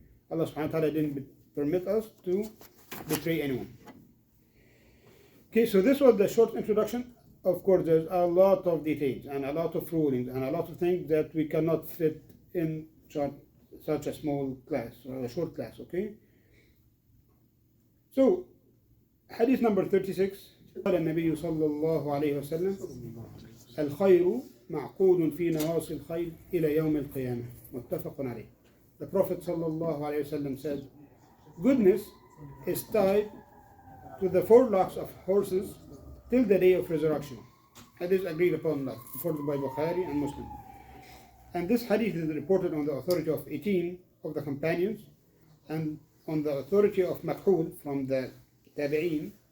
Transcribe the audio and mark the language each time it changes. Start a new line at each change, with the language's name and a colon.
English: Allah subhanahu wa ta'ala didn't permit us to betray anyone. Okay, so this was the short introduction. Of course, there's a lot of details and a lot of rulings and a lot of things that we cannot fit in such a small class or a short class, okay? So, hadith number 36.
Arabic: قال النبي صلى الله عليه وسلم الخير معقود في نواصي الخيل إلى يوم القيامة متفق عليه.
English: The Prophet
Arabic: صلى الله عليه وسلم
English: said, goodness is tied to the forelocks of horses till the day of resurrection. Hadith agreed upon, like, reported by Bukhari and Muslim. And this hadith is reported on the authority of 18 of the companions and on the authority of Makhul from the Tabi'een.